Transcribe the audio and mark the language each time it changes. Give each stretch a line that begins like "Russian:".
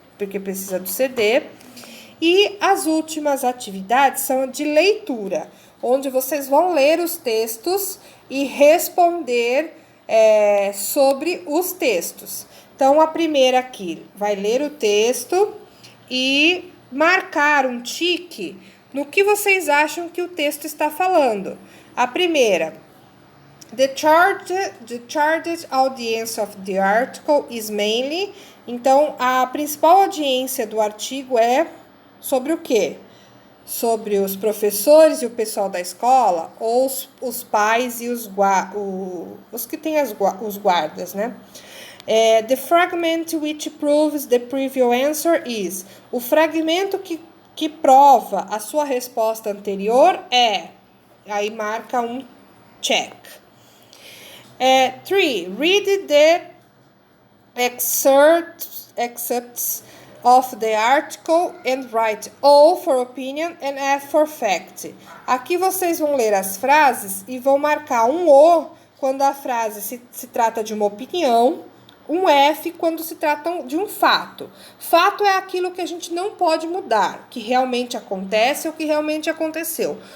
Portuguese: Porque precisa do CD. E as últimas atividades são de leitura, onde vocês vão ler os textos e responder sobre os textos. Então, a primeira aqui vai ler o texto e marcar um tique no que vocês acham que o texto está falando. A primeira,
English: the charged audience of the article is mainly.
Portuguese: Então, a principal audiência do artigo é sobre o quê? Sobre os professores e o pessoal da escola, ou os pais e os que têm os guardas, né?
English: The fragment which proves the previous answer is.
Portuguese: O fragmento que prova a sua resposta anterior é. Aí marca um check. 3.
English: Read the excerpts of the article and write O for opinion and F for fact.
Portuguese: Aqui vocês vão ler as frases e vão marcar um O quando a frase se trata de uma opinião, um F quando se trata de um fato. Fato é aquilo que a gente não pode mudar, que realmente acontece ou que realmente aconteceu.